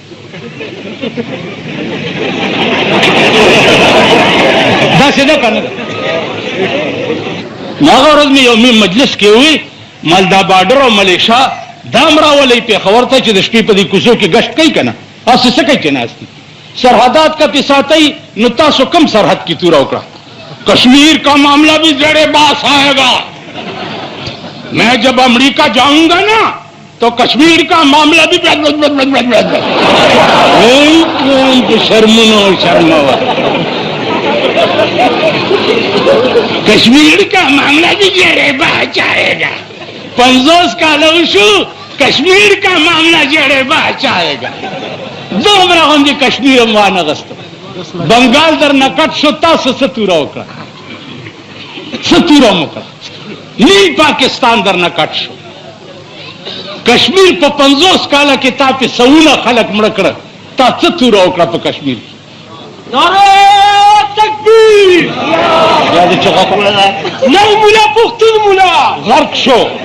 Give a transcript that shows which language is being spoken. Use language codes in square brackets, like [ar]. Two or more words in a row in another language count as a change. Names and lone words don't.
[ps] داسې ده که نه ده نو هغه ورځ مې یو مجلس کې ووي مال دا باډر او ملیشا دا هم راولئ پېښور ته چې د شپې په دې کوڅو کې ګشت کوي که نه هسې څه کوي چې ناست دي سرحدات کا پې ساتئ نو تاسو کم سرحد کی توره وکړه [ur] کشمیر کا معاملہ بھی زیر باس آئے گا میں جب امریکہ جاؤں گا نا تو کشمیر کا معاملہ بھی کشمیر کا معاملہ بھی زیر باس آئے گا [ps] 50 کاله وشو [ur] کشمیر کا معاملہ زیر باس آئے [ps] گا دومره غوندې کشمیر هم وانغستو بنگال در نکټ شو تاسو څه توره وکړه څه توره مو وکړه نیم پاکستان در نکټ شو کشمیر په 50 کاله کې تا پې سوونه خلک مړه کړه تا څه توره وکړه په کشمیر کې نعره تکبیر یا دې چغه کوله نو مولا پښتون مولا غرق شو